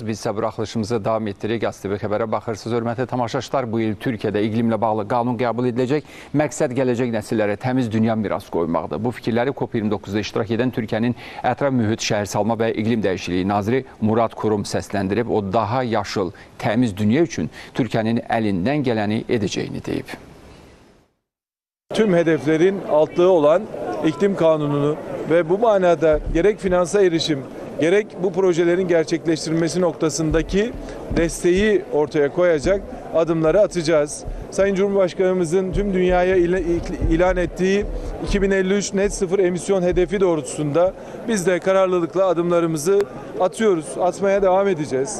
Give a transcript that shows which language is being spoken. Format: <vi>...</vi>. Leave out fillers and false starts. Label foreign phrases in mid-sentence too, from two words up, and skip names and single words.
<az>Biz isə buraxılışımızı davam etdiririk. AZTV xəbərə baxırsınız. Hörmətli tamaşaçılar, bu il Türkiyədə iqlimlə bağlı qanun qəbul ediləcək. Məqsəd gələcək nəsillərə təmiz dünya miras qoymaqdır. Bu fikirləri COP29-da iştirak edən Türkiyənin Ətraf Mühit, Şəhərsalma və İqlim Dəyişikliyi naziri Murad Kurum səsləndirib. O, daha yaşıl, təmiz dünya üçün Türkiyənin əlindən gələni edəcəyini deyib.</az> <tr>Tüm hedeflerin altlığı olan iklim kanununu ve bu manada gerek finansa erişim, gerek bu projelerin gerçekleştirilmesi noktasındaki desteği ortaya koyacak adımları atacağız. Sayın Cumhurbaşkanımızın tüm dünyaya ilan ettiği 2053 net sıfır emisyon hedefi doğrultusunda biz de kararlılıkla adımlarımızı atıyoruz, atmaya devam edeceğiz.</tr>